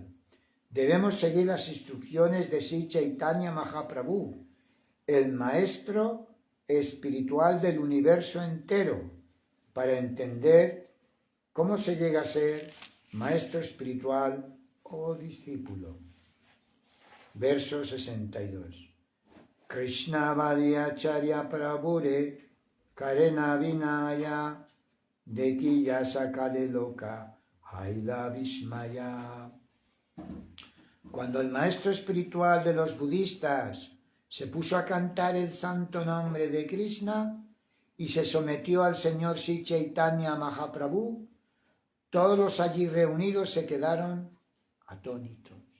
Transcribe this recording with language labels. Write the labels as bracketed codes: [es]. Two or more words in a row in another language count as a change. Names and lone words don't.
[es] Debemos seguir las instrucciones de Sri Chaitanya Mahaprabhu, el maestro espiritual del universo entero, para entender cómo se llega a ser maestro espiritual o discípulo. Verso 62. [bn] কৃষ্ণ বলি আচার্য প্রভুরে করেন বিনয় দেখিয়া সকলে লোক হইল বিস্ময়. [es] Cuando el maestro espiritual de los budistas se puso a cantar el santo nombre de Krishna y se sometió al Señor Sri Chaitanya Mahaprabhu, todos los allí reunidos se quedaron atónitos.